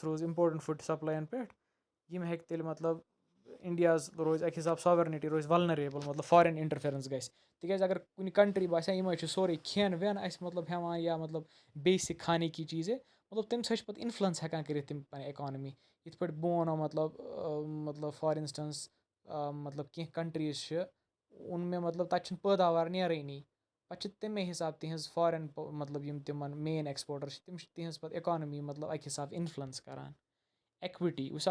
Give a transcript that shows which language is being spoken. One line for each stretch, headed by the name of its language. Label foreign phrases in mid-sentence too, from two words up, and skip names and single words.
Kashmiri: روٗز
English: important food
Kashmiri: سَپلایَن پٮ۪ٹھ یِم ہیٚکہِ تیٚلہِ مطلب اِنڈیاز روزِ اَکہِ حِساب ساورنٹی روزِ وَلنریبٕل مطلب
English: foreign interference
Kashmiri: گژھِ تِکیٛازِ اگر کُنہِ کَنٹرٛی باسہِ ہا یِم حظ چھِ سورُے کھٮ۪ن وٮ۪ن اَسہِ مطلب ہٮ۪وان یا مطلب بیسِک
Urdu: کھانے کی چیٖزے
Kashmiri: مطلب تَمہِ سۭتۍ چھِ پَتہٕ اِنفٕلَنس ہٮ۪کان کٔرِتھ تِم پَنٕنۍ اِکانمی یِتھ پٲٹھۍ بہٕ وَنو مطلب
English: for instance
Kashmiri: مطلب کینٛہہ کَنٹرٛیٖز چھِ اوٚن مےٚ مطلب تَتہِ چھِنہٕ پٲداوار نیرٲنی پَتہٕ چھِ تَمے حِساب تِہِنٛز فارِن مطلب یِم تِمَن
English: main exporter
Kashmiri: چھِ تِم چھِ تِہِنٛز پَتہٕ اِکانمی مطلب اَکہِ حِساب اِنفٕلَنس کَران ایٚکوِٹی وٕچھ سا